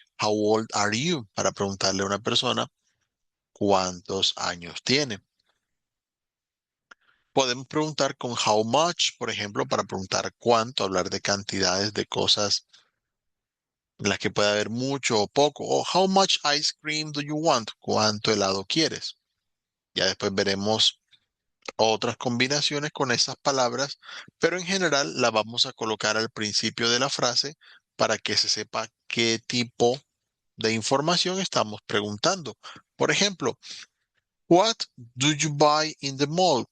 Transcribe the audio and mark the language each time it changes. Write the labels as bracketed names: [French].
[English] How old are you? [Spanish] Para preguntarle a una persona cuántos años tiene. Podemos preguntar con [English] how much, [Spanish] por ejemplo, para preguntar cuánto, hablar de cantidades de cosas en las que puede haber mucho o poco. [English] O how much ice cream do you want? [Spanish] ¿Cuánto helado quieres? Ya después veremos otras combinaciones con esas palabras, pero en general las vamos a colocar al principio de la frase para que se sepa qué tipo de información estamos preguntando. Por ejemplo, [English] what do you buy in the mall?